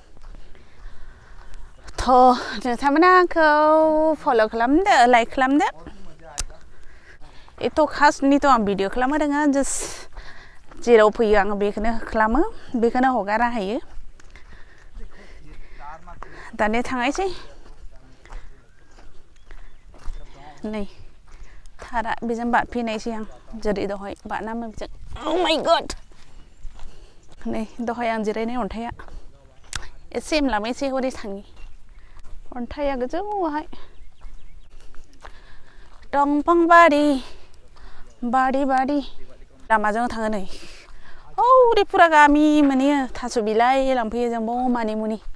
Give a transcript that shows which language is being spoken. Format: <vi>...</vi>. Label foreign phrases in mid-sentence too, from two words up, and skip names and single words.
<brx>थ' नोंथांमोना आंखौ फल' खालामदो लाइक खालामदो एथ' खासनिथ' आं भिडिअ खालामनो रोङा जास्ट जेराव फैयो आं बेखौनो खालामो बेखौनो हगारा हायो दानिया थांनायसै नै थारा बेजों बारफिनायसै आं जेरै दहाय बारनामोन बेजों</brx> <en>oh my god</en> <brx>नै दहाय आं जिरायनाय अन्थाइया एसे एमलामैसै हरै थाङि अन्थाइया गोजौआवहाय दंफां बारि बारि लामाजों थाङो नै औरै फुरा गामि मोनहैयो थास' बिलाइ लांफैयो जों बाव मानि मुनि</brx>